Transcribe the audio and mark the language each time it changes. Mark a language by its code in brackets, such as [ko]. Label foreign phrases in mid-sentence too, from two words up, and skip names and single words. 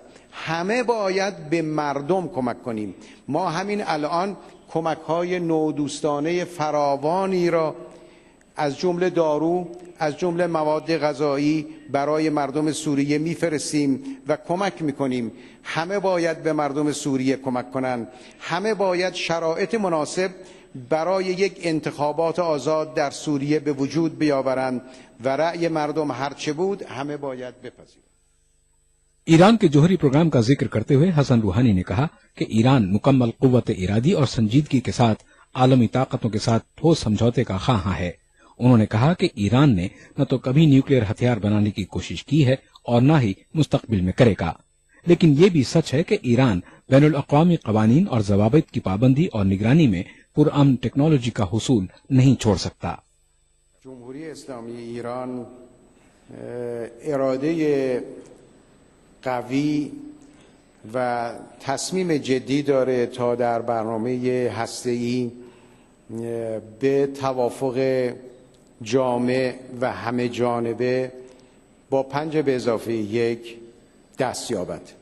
[fa] همه باید به مردم کمک کنیم. ما همین الان کمک‌های نودوستانه فراوانی را از جمله دارو، از جمله مواد غذایی برای مردم سوریه میفرستیم و کمک میکنیم. همه باید به مردم سوریه کمک کنند. همه باید شرایط مناسب برای یک انتخابات آزاد در سوریه به وجود بیاورند و رأی مردم هرچه بود همه باید بپذیرند. [ur] ایران کے جوہری پروگرام کا ذکر کرتے ہوئے حسن روحانی نے کہا کہ ایران مکمل قوت ارادی اور سنجیدگی کے ساتھ عالمی طاقتوں کے ساتھ ٹھوس سمجھوتے کا خواہاں ہے. انہوں نے کہا کہ ایران نے نہ تو کبھی نیوکلیئر ہتھیار بنانے کی کوشش کی ہے اور نہ ہی مستقبل میں کرے گا، لیکن یہ بھی سچ ہے کہ ایران بین الاقوامی قوانین اور ضوابط کی پابندی اور نگرانی میں پرامن ٹیکنالوجی کا حصول نہیں چھوڑ سکتا. [fa] جمهوری اسلامی ایران اراده قوی و تصمیم جدی داره تا در برنامه هسته‌ای به توافق جامع و همه جانبه با 5+1 دست یابد.